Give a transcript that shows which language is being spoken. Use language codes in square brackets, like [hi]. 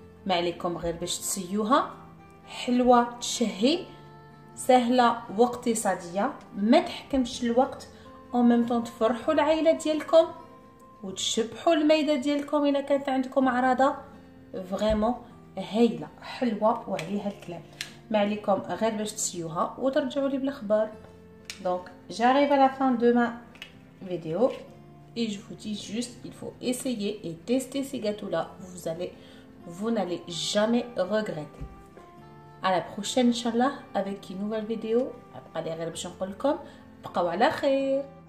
[ar] ما عليكم غير باش تسيوها، حلوه تشهي، سهله واقتصاديه، ما تحكمش الوقت، او ميم طون تفرحوا العائله ديالكم وتشبحوا الميده ديالكم الا كانت عندكم عراضه. فريمون هايله حلوه وعليها الكلام. ما عليكم غير باش تسيوها وترجعوا لي بالاخبار. [fr] Donc j'arrive à la fin de ma vidéo et je vous dis juste il faut essayer et tester ces gâteaux là, vous n'allez jamais regretter. À la prochaine inchallah avec une nouvelle vidéo. [ar] ابقى لي غير باش نقول لكم بقاو على خير.